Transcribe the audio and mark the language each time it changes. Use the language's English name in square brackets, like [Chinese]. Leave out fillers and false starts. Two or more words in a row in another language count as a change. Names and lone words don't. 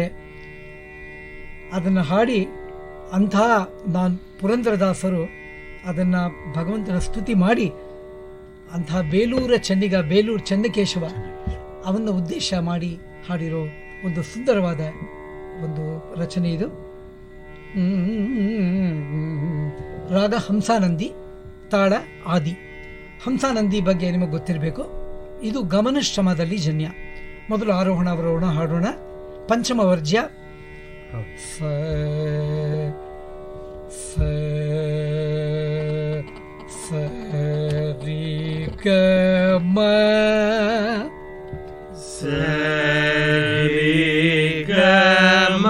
[Kannada] ಅದನ್ನು ಹಾಡಿ ಅಂತಹ ಪುರಂದರದಾಸರು ಅದನ್ನು ಭಗವಂತನ ಸ್ತುತಿ ಮಾಡಿ ಅಂತಹ ಬೇಲೂರು ಚೆನ್ನಕೇಶವ ಅವನ್ನು ಉದ್ದೇಶ ಮಾಡಿ ಹಾಡಿರೋ ಒಂದು ಸುಂದರವಾದ ಒಂದು ರಚನೆ ಇದು. ರಾಗ ಹಂಸಾನಂದಿ, ತಾಳ ಆದಿ. ಹಂಸಾನಂದಿ ಬಗ್ಗೆ ನಿಮಗೆ ಗೊತ್ತಿರಬೇಕು. ಇದು ಗಮನಶ್ರಮದಲ್ಲಿ ಜನ್ಯ. ಮೊದಲು ಆರೋಹಣ ಅವರೋಹಣ ಹಾಡೋಣ. ಪಂಚಮ ವರ್ಜ್ಯ ಸ ಸ ರಿ ಗ ಮ ಸರಿ ಗ ಮ